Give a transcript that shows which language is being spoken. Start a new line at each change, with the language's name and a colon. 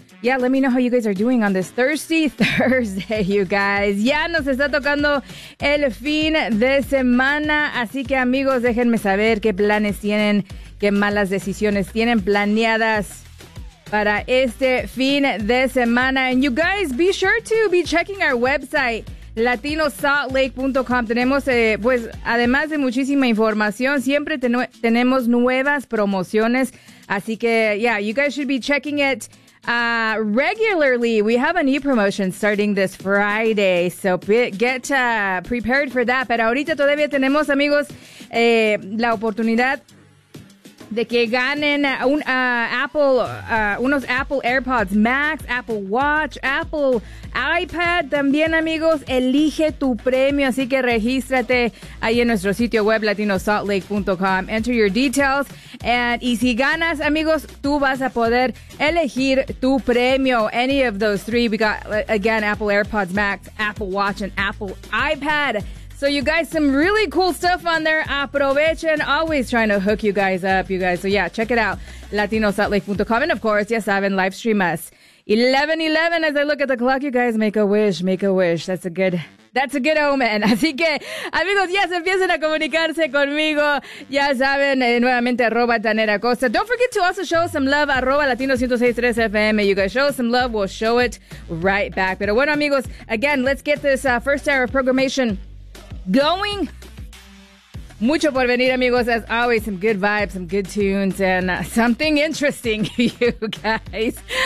English: Yeah, let me know how you guys are doing on this thirsty Thursday, you guys.
Spanish: Ya nos está tocando el fin de semana, así que amigos, déjenme saber qué planes tienen, qué malas decisiones tienen planeadas para este fin de semana.
English: And you guys, be sure to be checking our website, latinosaltlake.com.
Spanish: Tenemos, pues, además de muchísima información, siempre tenemos nuevas promociones. Así que,
English: yeah, you guys should be checking it. Regularly, we have a new promotion starting this Friday, so get prepared for that.
Spanish: Pero ahorita todavía tenemos, amigos, la oportunidad de que ganen unos Apple AirPods Max, Apple Watch, Apple iPad también, amigos. Elige tu premio, así que regístrate ahí en nuestro sitio web latinosaltlake.com.
English: Enter your details and,
Spanish: y si ganas, amigos, tú vas a poder elegir tu premio.
English: Any of those three. We got, again, Apple AirPods Max, Apple Watch, and Apple iPad. So you guys, some really cool stuff on there.
Spanish: Aprovechen.
English: Always trying to hook you guys up, you guys. So yeah, check it out. LatinoSaltLake.com. And of course,
Spanish: ya saben,
English: live stream us. 11:11 as I look at the clock, you guys, make a wish, make a wish. That's a good omen.
Spanish: Así que, amigos, ya se empiezan a comunicarse conmigo. Ya saben, nuevamente, @ Tenera Costa.
English: Don't forget to also show some love, @ Latino106.3 FM. You guys show some love, we'll show it right back.
Spanish: Pero bueno, amigos,
English: again, let's get this first hour of programmation going.
Spanish: Mucho por venir, amigos.
English: As always, some good vibes, some good tunes, and something interesting, you guys.